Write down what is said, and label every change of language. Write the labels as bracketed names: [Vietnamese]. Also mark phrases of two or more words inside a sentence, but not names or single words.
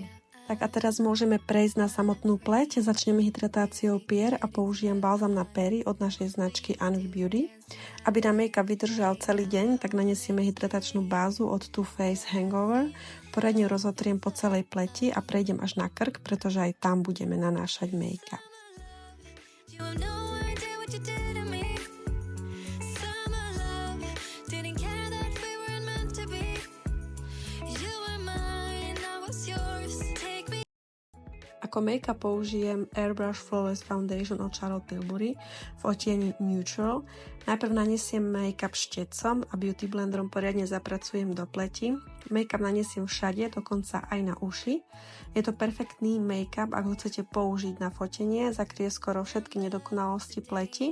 [Slovak] Tak a teraz môžeme prejsť na samotnú pleť. Začneme hydratáciou pier a použijem balzam na pery od našej značky Anvi Beauty. Aby nám make-up vydržal celý deň, tak nanesieme hydratačnú bázu od Too Faced Hangover. Poriadne rozotriem po celej pleti a prejdem až na krk, pretože aj tam budeme nanášať make-up. [English] You have no idea what you did to me. Summer love, didn't care that we weren't meant to be. You were mine, I was yours. Take me. [Slovak] Ako make-up použijem Airbrush Flawless Foundation od Charlotte Tilbury v odtieni Neutral. Najprv nanesiem make-up štecom a beauty blenderom poriadne zapracujem do pleti. Make-up nanesiem všade, dokonca aj na uši. Je to perfektný make-up, ak ho chcete použiť na fotenie, zakrie skoro všetky nedokonalosti pleti.